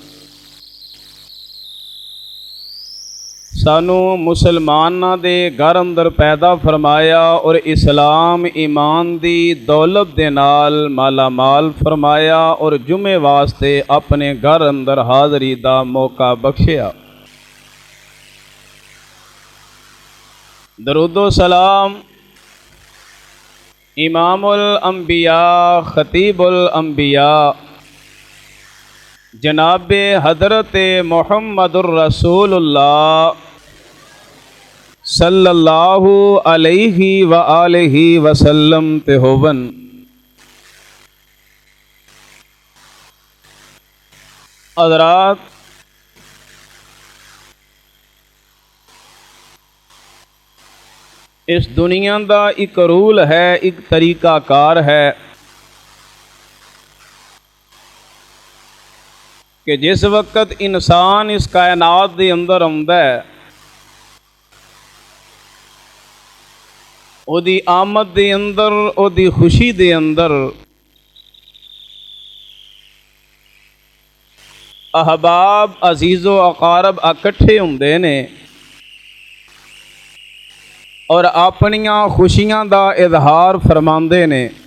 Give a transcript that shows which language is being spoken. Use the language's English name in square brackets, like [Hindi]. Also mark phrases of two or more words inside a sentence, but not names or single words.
[Punjabi] سانوں مسلماناں دے گھر اندر پیدا فرمایا اور اسلام ایمان دی دولت دے نال مالا مال فرمایا اور جمعے واسطے اپنے گھر اندر حاضری دا موقع بخشیا. درودو سلام [Arabic] إمام الأنبياء خطيب الأنبياء [Punjabi] جناب حضرت محمد رسول اللہ [Arabic] صلى الله عليه وآله وسلم [Punjabi] تے ہوون. [Urdu] حضرات، اس دنیا کا ایک رول ہے، ایک طریقہ‌کار ہے کہ جس وقت انسان اس کائنات کے اندر [Punjabi] آؤندا ہے، اودی آمد دے اندر، اودی خوشی دے اندر احباب عزیزو اقارب اکٹھے ہندے نے اور اپنیاں خوشیاں دا اظہار فرماندے نے.